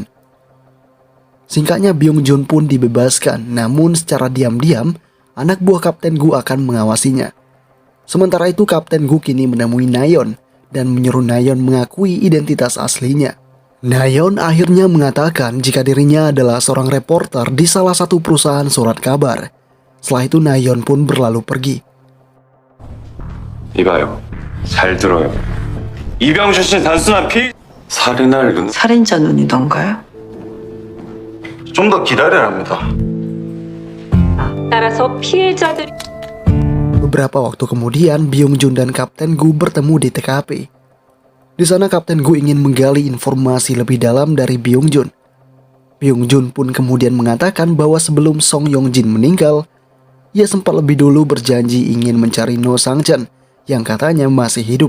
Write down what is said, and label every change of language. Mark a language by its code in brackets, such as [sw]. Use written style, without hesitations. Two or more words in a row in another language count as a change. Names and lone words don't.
[id] Singkatnya Byung Jun pun dibebaskan, namun secara diam-diam anak buah Kapten Gu akan mengawasinya. Sementara itu Kapten Gu kini menemui Nayeon dan menyuruh Nayeon mengakui identitas aslinya. Nayeon akhirnya mengatakan jika dirinya adalah seorang reporter di salah satu perusahaan surat kabar. Setelah itu Nayeon pun berlalu pergi. [ko] 이봐요, 잘 들어요. 이병수 씨는 단순한 살인할 눈. 살인자 눈이던가요? 좀 더 기다려야 합니다. 따라서 피해자들이 [id] Beberapa waktu kemudian, Byung Jun dan Kapten Gu bertemu di TKP. Di sana Kapten Gu ingin menggali informasi lebih dalam dari Byung Jun. Byung Jun pun kemudian mengatakan bahwa sebelum Song Yong Jin meninggal, ia sempat lebih dulu berjanji ingin mencari No Sang Chen yang katanya masih hidup.